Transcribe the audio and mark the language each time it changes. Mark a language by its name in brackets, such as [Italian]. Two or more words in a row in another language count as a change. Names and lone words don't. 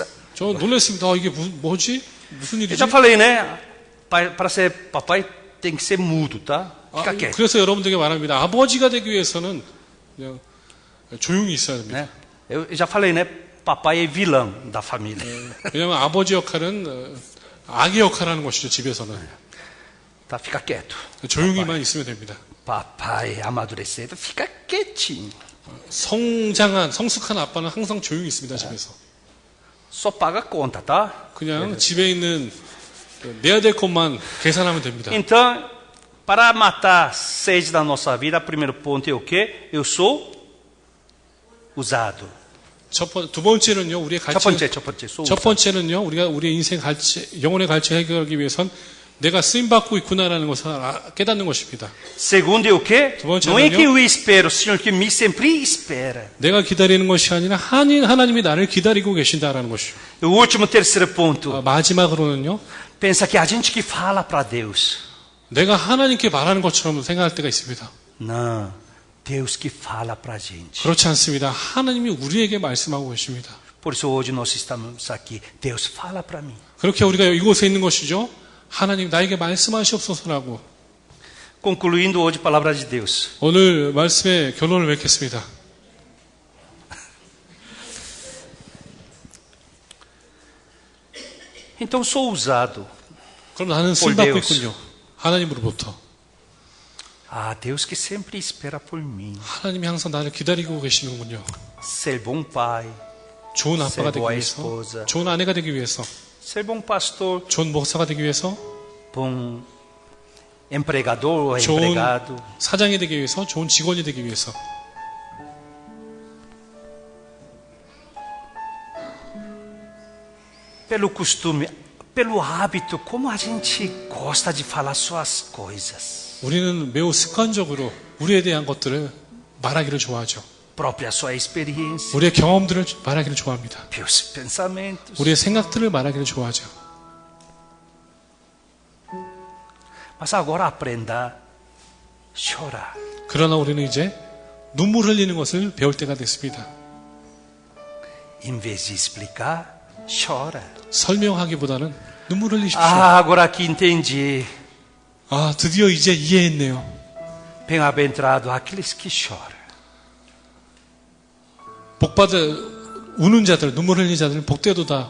[Korean] 저 놀랐습니다. 아, 이게 뭐지? 무슨 [Portuguese] Eu [Korean] 일이지? [Portuguese] já falei, né? Para ser papai tem que ser mudo, tá? [Korean] 아, [Portuguese] Fica quieto. [Korean] 그래서 여러분들에게 말합니다. 아버지가 되기 위해서는 그냥 조용히 있어야 됩니다. [Portuguese] Né? Eu já falei, né? Papai é vilão da família. [Korean] 왜냐하면 아버지 역할은 악의 역할을 하는 것이죠. 집에서는. [Portuguese] Tá? Fica quieto. [Korean] 조용히만 있으면 됩니다. [Portuguese] Papai amadurecendo, fica quietinho. [Korean] 성숙한 아빠는 항상 조용히 있습니다. 집에서. [Portuguese] Só paga a conta, tá? [Korean] 그냥 집에 있는 내야 될 것만 계산하면 됩니다. [Portuguese] Então, para matar a sede da nossa vida, o primeiro ponto é o quê? Eu sou usado. [Korean] 두 번째는요, 우리의 첫 번째, sou 첫 [Portuguese] usado. [Korean] 번째는요, 우리가 우리의 인생 영혼의 갈증을 해결하기 위해선 내가 쓰임 받고 있구나라는 것을 깨닫는 것입니다. [Portuguese] Segundo é o quê? [Korean] 두 번째는요? [Portuguese] Não é que eu espero, o Senhor que me sempre espera. [Korean] 내가 기다리는 것이 아니라 하나님이 나를 기다리고 계신다라는 것이죠. [Portuguese] O último, terceiro ponto. [Korean] 마지막으로는요, [Portuguese] Pensa que a gente que fala para Deus. [Korean] 내가 하나님께 말하는 것처럼 생각할 때가 있습니다. [Portuguese] Não, Deus que fala para a gente. [Korean] 그렇지 않습니다. 하나님이 우리에게 말씀하고 계십니다. [Portuguese] Por isso hoje nós estamos aqui. Deus fala para mim. [Korean] 그렇게 우리가 이곳에 있는 것이죠. 하나님 나에게 말씀하시옵소서라고. [Portuguese] Concluindo hoje a palavra de Deus. [Korean] 오늘 말씀의 결론을 맺겠습니다. [Portuguese] Então sou usado. [Korean] 그럼 나는 쓰임 받고 있군요. 하나님으로부터. [Portuguese] Ah, Deus que sempre espera por mim. [Korean] 하나님이 항상 나를 기다리고 계시는군요. [Portuguese] Ser bom pai, [Korean] 좋은 아빠가 되기 [Portuguese] boa [Korean] 위해서, [Portuguese] esposa. [Korean] 좋은 아내가 되기 위해서, [Portuguese] ser bom pastor, [Korean] 좋은 목사가 되기 위해서, [Portuguese] bom empregador ou [Korean] 좋은 [Portuguese] empregado. [Korean] 사장이 되기 위해서, 좋은 직원이 되기 위해서. [Portuguese] Pelo costume, pelo hábito, como a gente gosta de falar só as coisas. [Korean] 우리는 매우 습관적으로 우리에 대한 것들을 말하기를 좋아하죠. [Portuguese] Própria sua experiência, [Korean] 우리의 경험들을 말하기를 좋아합니다. [Portuguese] meus pensamentos. [Korean] 우리의 생각들을 말하기를 좋아하죠. [Portuguese] Mas agora aprenda a chorar. [Korean] 그러나 우리는 이제 눈물 흘리는 것을 배울 때가 됐습니다. [Portuguese] Em vez de explicar, chora. [Korean] 설명하기보다는 눈물 흘리십시오. [Portuguese] Ah, agora aqui entendi. [Korean] 아, 드디어 이제 이해했네요. [Portuguese] Bem-aventurado aqueles que choram. [Korean] 우는 자들, 눈물 흘리는 자들은 복되도다.